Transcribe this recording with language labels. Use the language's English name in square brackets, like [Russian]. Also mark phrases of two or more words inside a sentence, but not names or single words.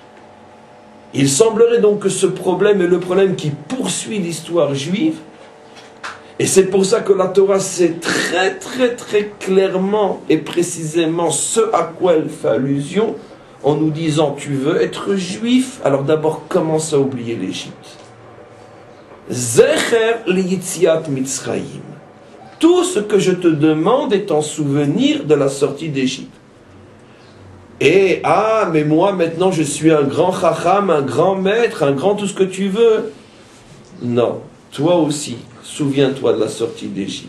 [French] Il semblerait donc que ce problème est le problème qui poursuit l'histoire juive. Et c'est pour ça que la Torah sait très clairement et précisément ce à quoi elle fait allusion, en nous disant, tu veux être juif, alors d'abord commence à oublier l'Égypte. [Hebrew] זכר ליציאת מצרים. [French] Tout ce que je te demande est en souvenir de la sortie d'Égypte. Et, ah, mais moi maintenant je suis un grand chacham, un grand maître, un grand tout ce que tu veux. Non, toi aussi, souviens-toi de la sortie d'Égypte.